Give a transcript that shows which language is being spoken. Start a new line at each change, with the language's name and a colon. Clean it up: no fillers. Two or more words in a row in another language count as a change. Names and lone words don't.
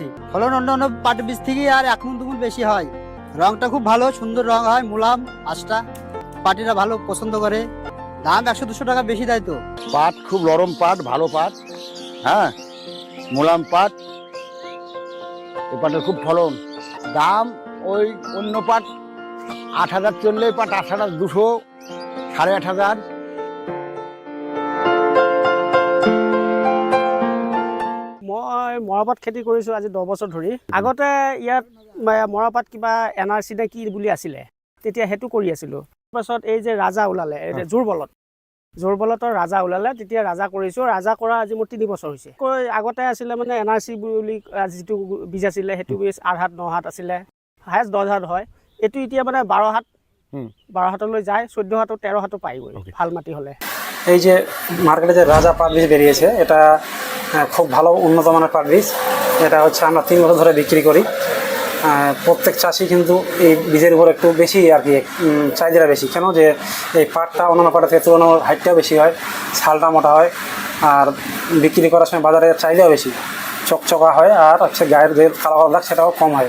Bangla: ফলন অন্য পাট বীজ থেকে আর 1 গুণ বেশি হয়। রংটা খুব ভালো, সুন্দর রং হয়, মুলাম আঁশটা, পাটিরা ভালো পছন্দ করে। দাম 100-200 টাকা বেশি দেয় তো। পাট খুব নরম পাট, ভালো পাট, হ্যাঁ, মোলাম পাট। এ পাটের খুব ফলন। দাম ওই অন্য পাট 8,000 চললে পাট 8,200, 8,500।
Assamese: মই মৰাপাট খেতি কৰিছোঁ আজি 10 বছৰ ধৰি। আগতে ইয়াত মৰাপাট কিবা NRC নে কি বুলি আছিলে, তেতিয়া সেইটো কৰি আছিলোঁ। তাৰপাছত এই যে ৰাজা ওলালে, জোৰবলতৰ ৰাজা ওলালে, তেতিয়া ৰাজা কৰিছোঁ। ৰাজা কৰা আজি মোৰ 3 বছৰ হৈছে। আগতে আছিলে মানে NRC বুলি যিটো বীজ আছিলে, সেইটো বীজ 8 হাত 9 হাত আছিলে, হায়েষ্ট 10 হাত হয়। এইটো এতিয়া মানে 12 হাতলৈ যায়, 14 হাত 13 হাতো পাইগৈ ভাল মাটি হ'লে।
Bangla: এই যে মার্কেটে যে রাজা পাট বীজ বেরিয়েছে, এটা খুব ভালো উন্নত মানের পাট বীজ। এটা হচ্ছে আমরা 3 বছর ধরে বিক্রি করি। প্রত্যেক চাষি কিন্তু এই বীজের উপর একটু বেশি আর কি চাহিদা বেশি। কেন যে এই পাটটা অন্যান্য পাটের থেকে তুলনায় হাইটটাও বেশি হয়, ছালটা মোটা হয়, আর বিক্রি করার সময় বাজারে চাহিদাও বেশি, চকচকা হয়, আর হচ্ছে গায়ের যে কালো দাগ সেটাও কম হয়।